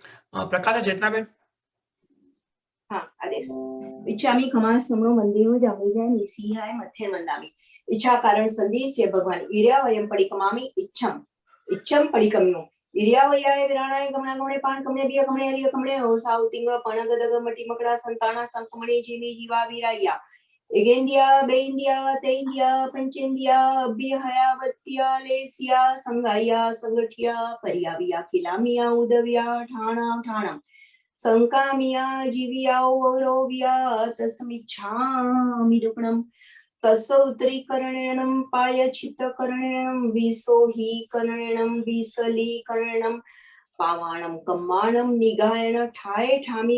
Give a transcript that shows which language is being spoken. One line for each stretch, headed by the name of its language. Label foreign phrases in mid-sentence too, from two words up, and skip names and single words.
Gujarati: પ્રકાશ ચેતનાબેન. હા, આદેશ.
Prakrit languages: इच्छामि खमा समरो मंदिरो जामुजा निसीहाय मथे मंदामी इच्छा कारण संदेश्य भगवान इर्या वयम पडिकमामि इच्छम पडिकम्यो इर्या वयाय विराणाय गमना गमने पान कमने बिया कमने हरिय कमने ओसाउ तिंग पणगदग मटी मकड़ा संताना संकमणे जीवी जीवा विराया एगेंदिया बेंदिया तेंदिया पंचेंदिया अभ्यहयावत्या लेसिया संगाया संगठिया परियाविया खिलामिया उदविया ठाणा ठाणा संकामिया जीविया ओरोविया तस्मिच्छामि दुक्कडम तसौत्रीकरणेनं पायचित्तकरणेनं विसोहीकरणेनं विसलीकरणेनं पावाणं कम्माणं निगायन ठाये ठामी